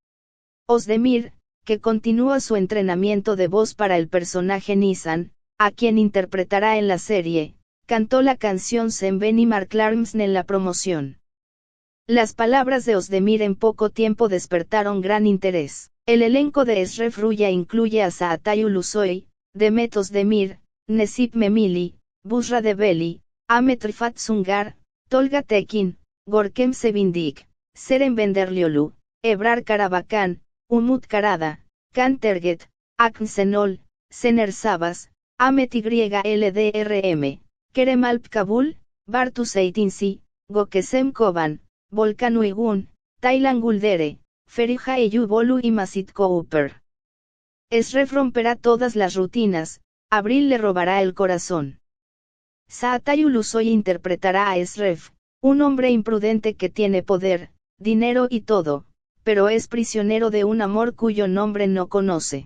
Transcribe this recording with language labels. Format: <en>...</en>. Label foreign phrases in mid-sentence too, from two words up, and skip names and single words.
<es>Özdemir, que continúa su entrenamiento de voz para el personaje Nisan, a quien interpretará en la serie, cantó la canción Sen Benim Aşkımsın en la promoción. Las palabras de Özdemir en poco tiempo despertaron gran interés. El elenco de Esref Ruya incluye a Çağatay Ulusoy, Demet Özdemir, Necip Memili, Bushra Develi, Ahmet Rifat Sungar, Tolga Tekin, Görkem Sevindik, Seren Benderlioglu, Ebrar Karabakan, Umut Karada, Can Terget, Akın Şenol, Şener Sabas, Ahmet YLDRM, Kerem Alp Kabul, Bartu Zeytinci, Gökçem Koban, Volkan Uygun, Taylan Guldere, Feriha Eyüboğlu y Masit Cooper. Esref romperá todas las rutinas. Abril le robará el corazón. Çağatay Ulusoy interpretará a Esref, un hombre imprudente que tiene poder, dinero y todo, pero es prisionero de un amor cuyo nombre no conoce.</es>